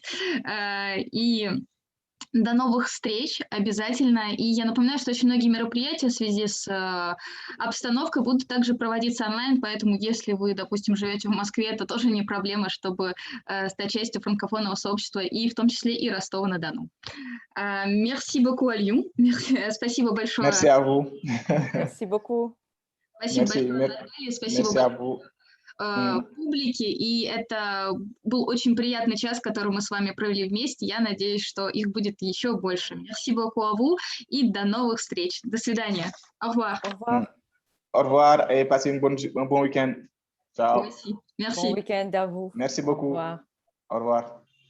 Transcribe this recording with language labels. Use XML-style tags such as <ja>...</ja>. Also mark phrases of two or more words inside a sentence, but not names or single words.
<ru>И до новых встреч обязательно. И я напоминаю, что очень многие мероприятия в связи с обстановкой будут также проводиться онлайн, поэтому если вы, допустим, живете в Москве, это тоже не проблема, чтобы стать частью франкофонного сообщества, и в том числе и Ростова-на-Дону.</ru> <fr>Merci beaucoup,</fr> <ru>Алиюн. Спасибо большое.</ru> <fr>Merci à vous. Merci beaucoup.</fr> <ru>Спасибо большое, Наталья. Спасибо большое публике, и это был очень приятный час, который мы с вами провели вместе. Я надеюсь, что их будет еще больше.</ru> <fr>Merci beaucoup à vous</fr> <ru>и до новых встреч. До свидания.</ru> <fr>Au revoir. Au revoir. Au revoir et passez un bon week-end. Ciao. Merci. Bon week-end à vous. Merci beaucoup. Au revoir. Au revoir.</fr>